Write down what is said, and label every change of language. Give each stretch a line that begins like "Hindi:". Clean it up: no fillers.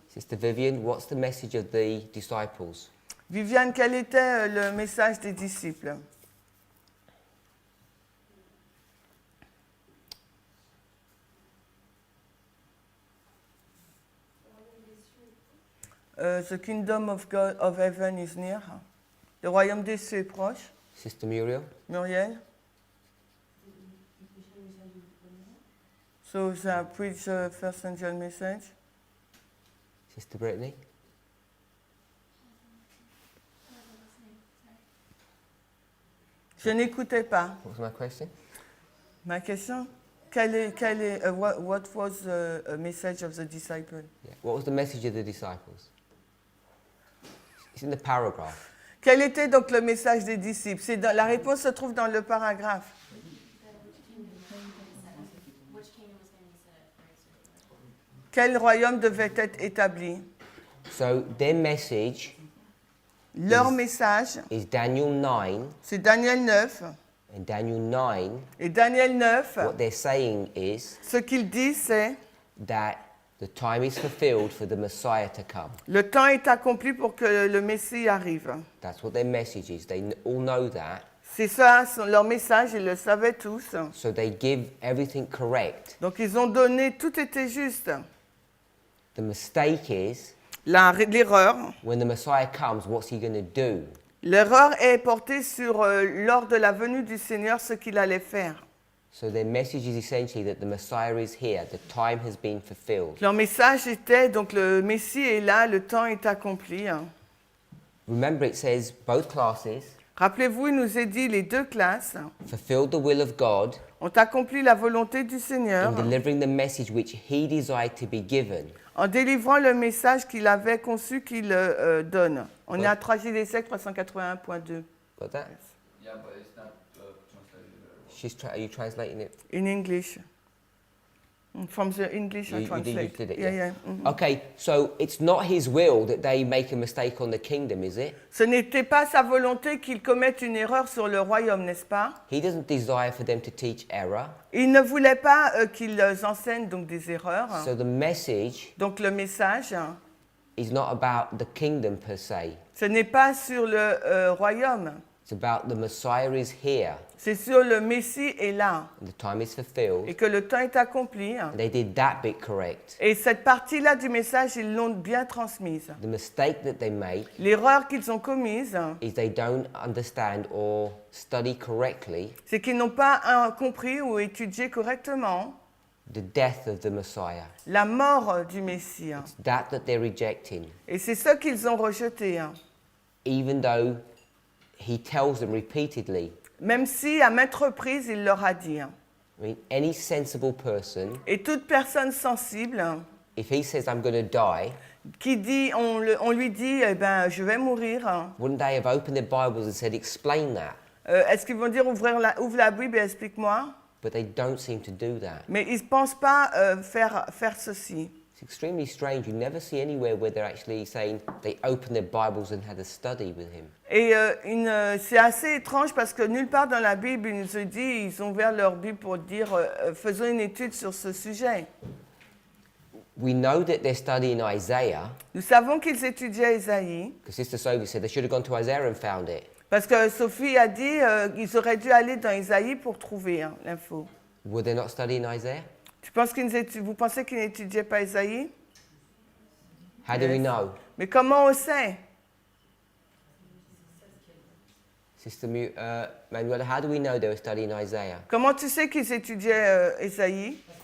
English: Sister Vivian, what's the message of the disciples?
French: Viviane, quel était le message des disciples?
English: The kingdom of God of heaven is near.
French: Le royaume des cieux est proche.
English: Sister Muriel?
French: Muriel?
English: So I preach first angel message. Sister Brittany?
French: Je n'écoutais pas.
English: What was my question?
French: Ma question,
English: what was the message of the disciple? Yeah. What was the message of the disciples? It's in the paragraph.
French: Quel était donc le message des disciples? La réponse se trouve dans le paragraphe. Quel royaume devait être établi?
English: So their message
French: Leur message,
English: is Daniel 9,
French: c'est Daniel 9.
English: and Daniel 9,
French: Et Daniel 9,
English: what they're saying is
French: ce qu'il dit, c'est
English: that the time is fulfilled for the Messiah to come.
French: le temps est accompli pour que le Messie arrive.
English: That's what their message is. They all know that,
French: C'est ça, leur message, ils le savaient tous.
English: so they give everything correct.
French: Donc ils ont donné, tout était juste.
English: The mistake is,
French: L'erreur,
English: when the Messiah comes, what's he going to do?
French: l'erreur est portée sur, lors de la venue du Seigneur, ce qu'il allait faire.
English: So their message is essentially that the Messiah is here, the time has been fulfilled.
French: Leur message était, donc le Messie est là, le temps est accompli.
English: Remember, it says both classes
French: Rappelez-vous, il nous est dit, les deux classes
English: fulfilled the will of God
French: ont accompli la volonté du Seigneur
English: in delivering the message which he desired to be given.
French: en délivrant le message qu'il avait conçu qu'il donne. On est à 3 siècle 381.2.
English: Got that? Yeah, but it's not translated. Are you translating it? In English. From the English I You translate. did it, Yeah, yeah. yeah. Mhm. Okay, so it's not his will that they make a mistake on the kingdom, is it?
French: Ce n'était pas sa volonté qu'il commette une erreur sur le royaume, n'est-ce pas?
English: He doesn't desire for them to teach error.
French: Il ne voulait pas qu'ils enseignent donc des erreurs.
English: So the message
French: Donc le message,
English: is not about the kingdom per se.
French: ce n'est pas sur le royaume,
English: It's about the Messiah is here
French: c'est sur le Messie est là
English: and the time is fulfilled.
French: et que le temps est accompli.
English: And they did that bit correct.
French: Et cette partie-là du message, ils l'ont bien transmise.
English: The mistake that they make
French: L'erreur qu'ils ont commise,
English: is they don't understand or study correctly
French: c'est qu'ils n'ont pas compris ou étudié correctement
English: the death of the Messiah.
French: la mort du Messie.
English: That they're rejecting.
French: Et c'est ce qu'ils ont rejeté.
English: Even though he tells them repeatedly.
French: Même si, à maintes reprises, il leur a dit.
English: I mean, any sensible person,
French: Et toute personne sensible
English: if he says, I'm going to die,
French: qui dit, on lui dit, eh ben, je vais mourir,
English: wouldn't they have opened their Bibles and said, explain that?
French: est-ce qu'ils vont dire, ouvre la Bible et explique-moi?
English: But they don't seem to do that.
French: Mais ils ne pensent pas faire ceci.
English: It's extremely strange. You never see anywhere where they're actually saying they opened their Bibles and had a study with him.
French: Et c'est assez étrange parce que nulle part dans la Bible, il nous dit, ils ont ouvert leur Bible pour dire, faisons une étude sur ce sujet.
English: We know that they're studying Isaiah,
French: Nous savons qu'ils étudiaient Isaïe,
English: because Sister Sophie said they should have gone to Isaiah and found it.
French: parce que Sophie a dit, ils auraient dû aller dans Isaïe pour trouver l'info.
English: Were they not studying Isaiah?
French: Vous pensez qu'ils n'étudiaient pas Isaïe?
English: How do we know?
French: Mais comment on sait?
English: Sister Manuela, how do we know they were studying Isaiah?
French: Comment tu sais qu'ils étudiaient Isaïe?